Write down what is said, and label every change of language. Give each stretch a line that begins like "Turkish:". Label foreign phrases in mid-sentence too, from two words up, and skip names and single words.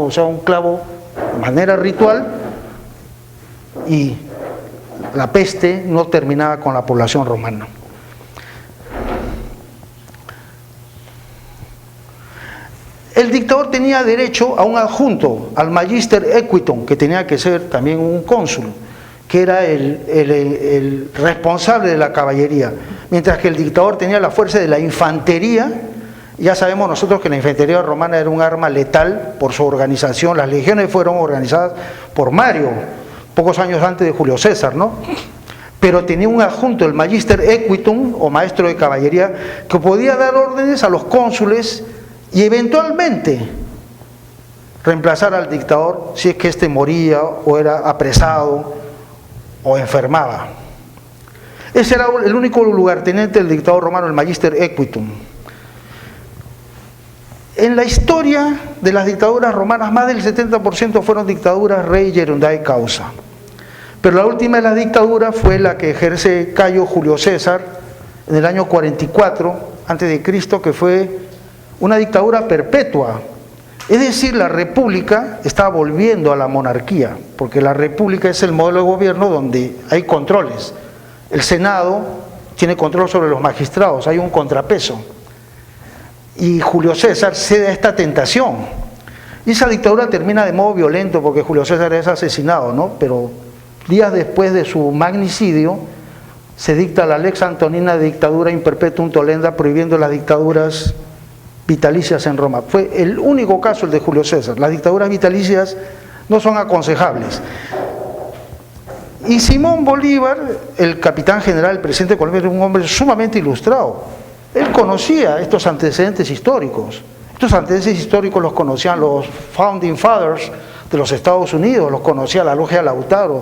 Spanish: O sea, un clavo de manera ritual y la peste no terminaba con la población romana. El dictador tenía derecho a un adjunto, al
Latin: magister equitum,
Spanish: que tenía que ser también un cónsul, que era el responsable de la caballería, mientras que el dictador tenía la fuerza de la infantería. Ya sabemos nosotros que la infantería romana era un arma letal por su organización. Las legiones fueron organizadas por Mario, pocos años antes de Julio César, ¿no? Pero tenía un adjunto, el
Latin: magister equitum,
Spanish: o maestro de caballería, que podía dar órdenes a los cónsules y eventualmente reemplazar al dictador si es que éste moría o era apresado o enfermaba. Ese era el único lugarteniente del dictador romano, el
Latin: magister equitum.
Spanish: En la historia de las dictaduras romanas, más del 70% fueron dictaduras
Latin: rei gerundae causa.
Spanish: Pero la última de las dictaduras fue la que ejerce Cayo Julio César en el año 44 a.C., que fue una dictadura perpetua. Es decir, la república está volviendo a la monarquía, porque la república es el modelo de gobierno donde hay controles. El Senado tiene control sobre los magistrados, hay un contrapeso. Y Julio César cede a esta tentación. Y esa dictadura termina de modo violento porque Julio César es asesinado, ¿no? Pero días después de su magnicidio se dicta la Lex Antonina de dictadura in perpetuum tolenda, prohibiendo las dictaduras vitalicias en Roma. Fue el único caso el de Julio César. Las dictaduras vitalicias no son aconsejables. Y Simón Bolívar, el capitán general, el presidente de Colombia, era un hombre sumamente ilustrado. Él conocía estos antecedentes históricos. Estos antecedentes históricos los conocían los
English: Founding Fathers
Spanish: de los Estados Unidos, los conocía la Logia Lautaro.